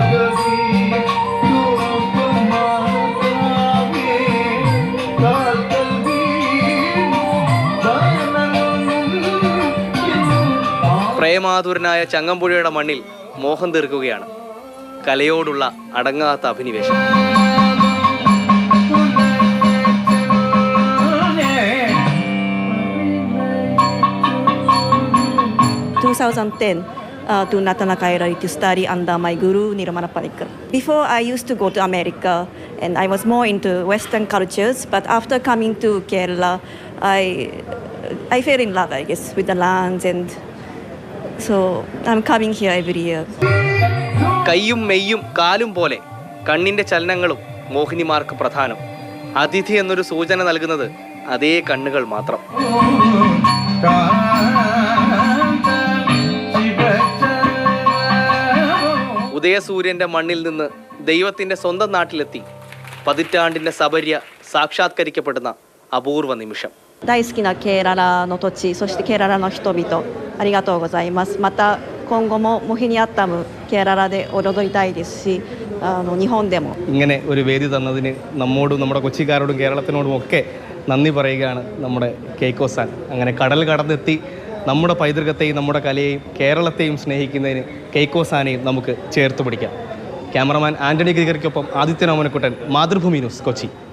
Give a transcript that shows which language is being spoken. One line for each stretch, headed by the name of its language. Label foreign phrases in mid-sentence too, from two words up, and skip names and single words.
Malayalam: പ്രേമാതുരനായ ചങ്ങമ്പുഴയുടെ മണ്ണിൽ മോഹം തീർക്കുകയാണ് കലയോടുള്ള അടങ്ങാത്ത അഭിനിവേശം.
English: To Natana Kairari to study under my guru Nirmala Panikkar. Before I used to go to America and I was more into Western cultures, but after coming to Kerala, I fell in love, I guess, with the lands, and so I'm coming here every year.
Malayalam: കയ്യും മെയ്യും കാലും പോലെ കണ്ണിന്റെ ചലനങ്ങളും മോഹിനിമാർക്ക് പ്രധാനം. അതിഥി എന്നൊരു സൂചന നൽകുന്നത് അതേ കണ്ണുകൾ മാത്രം. ഉദയസൂര്യന്റെ മണ്ണിൽ നിന്ന് ദൈവത്തിന്റെ സ്വന്തം നാട്ടിലെത്തി പതിറ്റാണ്ടിന്റെ സബര്യ സാക്ഷാത്കരിക്കപ്പെടുന്ന അപൂർവ നിമിഷം.
Japanese: 大好きなケーララの土地、そしてケーララの人々、ありがとうございます。また今後もモヒニアッタムケーララで踊りたいですし、日本でも
Malayalam: ഇങ്ങനെ ഒരു വേദി തന്നതിന് നമ്മോടും നമ്മുടെ കൊച്ചിക്കാരോടും കേരളത്തിനോടും ഒക്കെ നന്ദി പറയുകയാണ് നമ്മുടെ കേക്കോസാൻ. അങ്ങനെ കടൽ കടന്നെത്തി നമ്മുടെ പൈതൃകത്തെയും നമ്മുടെ കലയെയും കേരളത്തെയും സ്നേഹിക്കുന്നതിന് കേക്കോസാനെയും നമുക്ക് ചേർത്ത് പിടിക്കാം. ക്യാമറമാൻ ആന്റണി ഗ്രിഗറിക്കൊപ്പം ആദിത്യൻ ഓമനക്കുട്ടൻ, മാതൃഭൂമി ന്യൂസ്, കൊച്ചി.